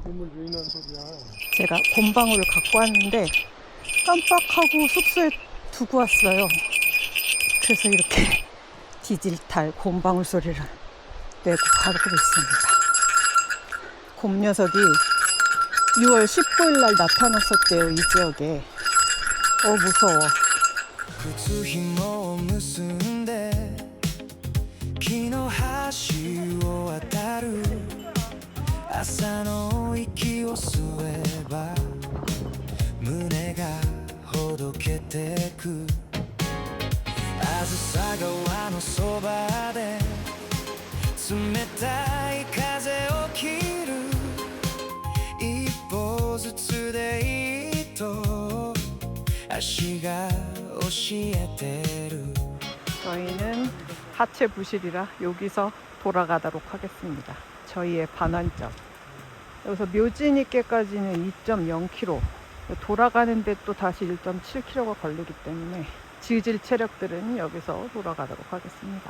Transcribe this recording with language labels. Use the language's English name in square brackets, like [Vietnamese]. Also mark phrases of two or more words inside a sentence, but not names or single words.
[Korean] 제가 곰방울을 갖고 왔는데 깜빡하고 숙소에 두고 왔어요. 그래서 이렇게 디지털 곰방울 소리를 내고 가고 있습니다. 곰 녀석이 6월 19일 날 나타났었대요, 이 지역에. 무서워. [Japanese] 靴紐を結んで木の橋を渡る朝の息を吸えば胸がほどけてくあずさ川のそばで冷たい風を切る一歩ずつでいいと足が教えてる [Korean] 저희는 하체 부실이라 여기서 돌아가도록 하겠습니다. 저희의 반환점. 여기서 묘지니께까지는 2.0km. 돌아가는데 또 다시 1.7km가 걸리기 때문에 지질 체력들은 여기서 돌아가도록 하겠습니다.